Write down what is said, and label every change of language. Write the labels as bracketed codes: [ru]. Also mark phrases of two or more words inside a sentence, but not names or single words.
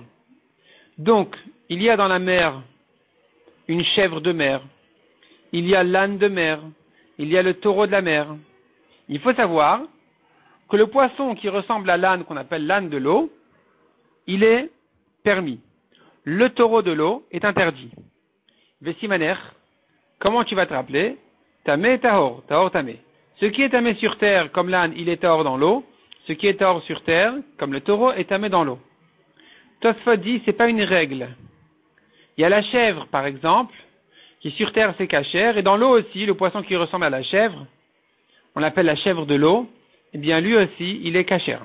[fr] Donc, il y a dans la mer une chèvre de mer, il y a l'âne de mer, il y a le taureau de la mer. Il faut savoir que le poisson qui ressemble à l'âne, qu'on appelle l'âne de l'eau, il est permis. Le taureau de l'eau est interdit. Vesimaner, comment tu vas te rappeler? [he] טמא טהור, טהור טמא. [fr] Ce qui est tamé sur terre, comme l'âne, il est tahor dans l'eau. Ce qui est tahor sur terre, comme le taureau, est tamé dans l'eau. Tosfot dit, c'est pas une règle. Il y a la chèvre, par exemple, qui sur terre c'est cachère, et dans l'eau aussi, le poisson qui ressemble à la chèvre, on l'appelle la chèvre de l'eau, eh bien lui aussi, il est cachère.